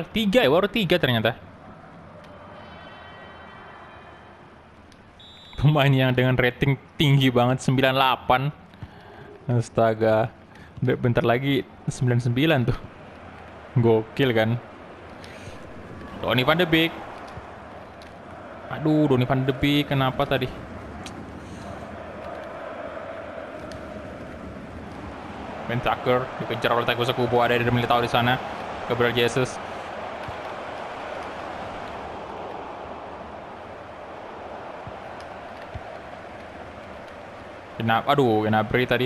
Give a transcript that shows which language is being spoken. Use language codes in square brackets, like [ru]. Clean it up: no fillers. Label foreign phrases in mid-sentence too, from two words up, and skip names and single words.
[id] 3 ya, baru 3 ternyata. Pemain yang dengan rating tinggi banget, 98. Astaga, bentar lagi 99 tuh. Gokil kan. Donny van de Beek. Aduh, Donny van de Beek, kenapa tadi? Ben Tucker dikejar oleh Thiago Kubo, ada Eder Militao di sana. Gabriel Jesus. Aduh, Gnabry tadi.